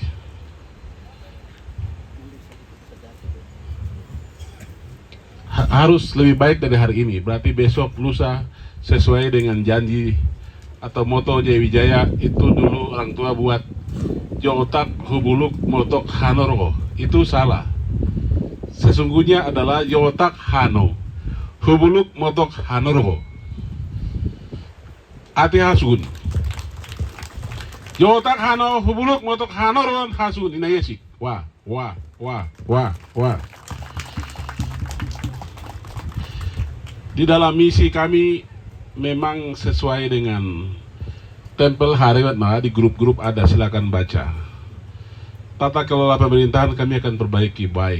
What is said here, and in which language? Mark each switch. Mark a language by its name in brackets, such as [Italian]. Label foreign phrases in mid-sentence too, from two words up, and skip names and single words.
[Indonesian] Harus lebih baik dari hari ini. Berarti besok lusa sesuai dengan janji atau moto Jaya Wijaya itu dulu orang tua buat [Lower Grand Valley Dani] Jotak Hubuluk Motok Hanoro. [Indonesian] Itu salah. Sesungguhnya adalah [Lower Grand Valley Dani] Jotak Hano Hubuluk Motok Hanoro. Ati Hasun. Jotak Hano Hubuluk Motok Hanoro Hasun inayesik. [Indonesian] Wah. Di dalam misi kami memang sesuai dengan tempel Hariwat di grup-grup ada, silakan baca. Tata kelola pemerintahan kami akan perbaiki baik.